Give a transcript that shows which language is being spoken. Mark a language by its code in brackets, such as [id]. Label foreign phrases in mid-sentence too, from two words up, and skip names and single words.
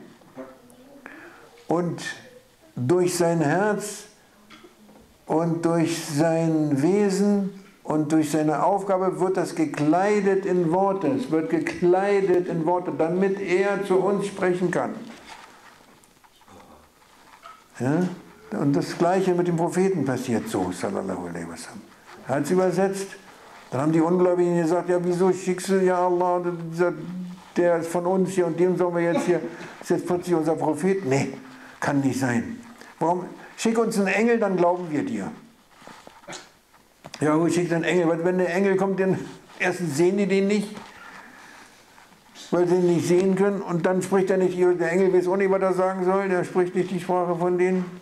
[de] Und durch sein Herz und durch sein Wesen und durch seine Aufgabe wird das gekleidet in Worte. Es wird gekleidet in Worte, damit er zu uns sprechen kann. Ja? Und das Gleiche mit dem Propheten passiert so, [ar] صلى الله عليه وسلم. [de] Er hat es übersetzt. Dann haben die Ungläubigen gesagt, ja, wieso schickst du, ja Allah, der ist von uns hier und dem sollen wir jetzt hier, ist jetzt plötzlich unser Prophet? Nee, kann nicht sein. Warum? Schick uns einen Engel, dann glauben wir dir. Ja gut, schick einen Engel, weil wenn der Engel kommt, dann erstens sehen die den nicht, weil sie ihn nicht sehen können, und dann spricht er nicht, der Engel weiß auch nicht, was er sagen soll, der spricht nicht die Sprache von denen.